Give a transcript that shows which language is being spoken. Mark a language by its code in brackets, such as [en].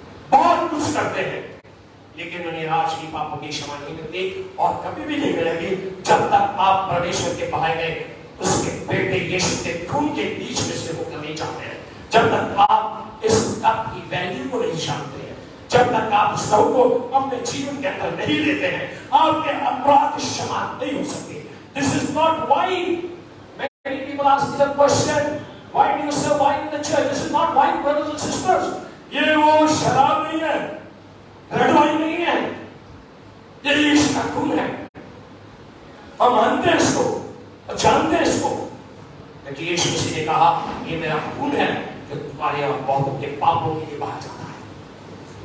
[hi] बहुत कुछ करते हैं, लेकिन उन्हें आज की पापों की क्षमा नहीं मिलती और कभी भी नहीं मिलेगी जब तक आप परमेश्वर के पाए गए उसके बेटे यीशु के खून के बीच में से होकर नहीं जाते हैं, जब तक आप इस कप की वैल्यू को नहीं जानते हैं, जब तक आप उस लहू को अपने जीवन के अंदर नहीं लेते हैं, आपके अपराध क्षमा नहीं हो सकते। [en] This is not wine. Many people ask me the question, why do you serve wine in the church? This is not wine, brothers and sisters. [hi] ये वो शराब नहीं है, रेड वाइन नहीं है, ये यीशु का खून है। हम मानते हैं इसको और जानते हैं इसको, लेकिन यीशु मसीह ने कहा ये मेरा खून है जो तुम्हारे और बहुतों के पापों के लिए बहा जाता है।